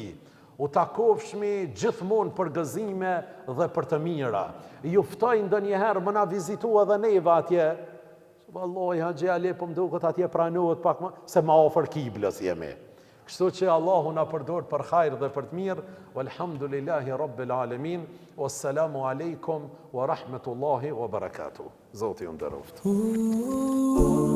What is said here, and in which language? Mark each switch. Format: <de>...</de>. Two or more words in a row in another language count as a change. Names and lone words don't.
<sq>U takofshmi gjithmonë për gëzime dhe për të mira. Ju ftoj ndonjëherë më na vizitua dhe neve atje. Vallahi Haxhi Ali po më duket atje pranohet pak më se më afër kiblës jemi. Kështu që Allahu na përdor për hajër dhe për të mirë.</sq> <ar>والحمد لله رب العالمين. والسلام عليكم ورحمة الله وبركاته.</ar> <sq>Zoti ju nderoft.</sq>